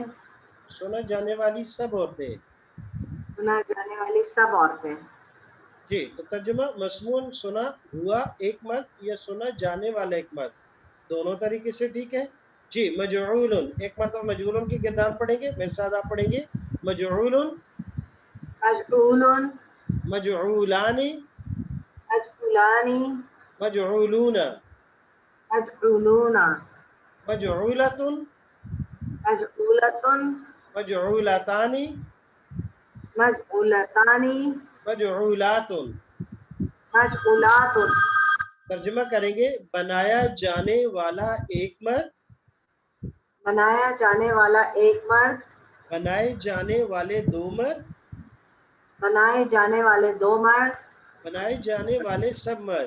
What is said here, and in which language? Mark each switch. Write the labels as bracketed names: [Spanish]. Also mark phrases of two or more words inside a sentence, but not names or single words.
[Urdu] سنا جانے والی سب عورتیں۔ سنا جانے والی سب عورتیں۔ جی تو ترجمہ مسموع سنا ہوا ایک مرد یا سنا جانے والا ایک مرد، دونوں طریقے سے ٹھیک ہے۔ جی مجعول، ایک مرتبہ مجعول کی کردار پڑھیں گے، میرے ساتھ آپ پڑھیں گے۔ [Arabic] مجعول، مجعول، مجعولان، مجعولانی، مجعولون، مجعولون، مجعولۃ، مجعولۃ، مجعولتان، مجعولتانی، مجعولات۔ مجعولات۔ [Urdu] ترجمہ کریں گے بنایا جانے والا ایک مرد، بنایا جانے والا ایک مرد، بنائے جانے والے دو مرد، بنائے جانے والے دو مرد، بنائے جانے والے سب مرد،